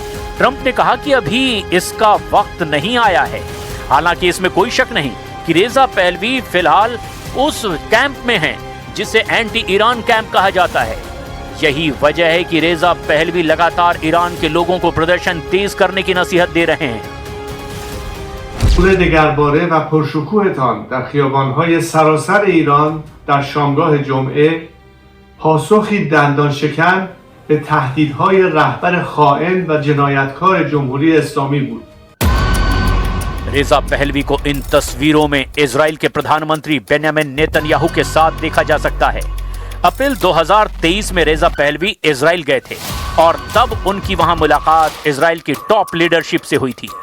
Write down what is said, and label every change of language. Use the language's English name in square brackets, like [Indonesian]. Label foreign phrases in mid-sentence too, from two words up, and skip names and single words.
[Hindi] ट्रंप ने कहा कि अभी इसका वक्त नहीं आया है। हालांकि इसमें कोई शक नहीं कि रेजा पहलवी फिलहाल उस कैंप में हैं जिसे [English] anti Iran camp [Hindi] कहा जाता है। यही वजह है कि रेजा पहलवी लगातार ईरान के लोगों को प्रदर्शन तेज करने की नसीहत दे रहे हैं। [Persian] حضور دگرباره و پرشکوهتان در خیابان‌های سراسر ایران در شامگاه جمعه پاسخی دندان شکن به تهدیدهای رهبر خائن و جنایتکار جمهوری اسلامی بود. [Hindi] रेजा पहलवी को इन तस्वीरों में इजराइल के प्रधानमंत्री बेंयामिन नेतन्याहू के साथ देखा जा सकता है। अप्रैल 2023 में रेजा पहलवी इजराइल गए थे और तब उनकी वहां मुलाकात इजराइल की [English] top leadership [Hindi] से हुई थी।